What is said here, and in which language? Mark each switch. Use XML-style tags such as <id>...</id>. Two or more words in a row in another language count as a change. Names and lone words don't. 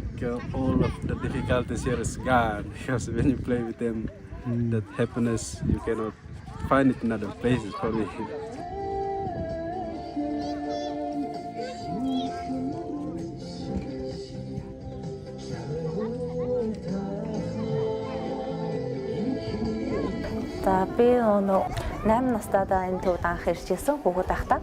<en>all of the difficulties here is gone, because when you play with them, that happiness you cannot find it in other places for me.</en> <mn>За би өнөө 8 настайдаа энэ төвд анх ирж ирсэн хүүхэд байхдаа.</mn>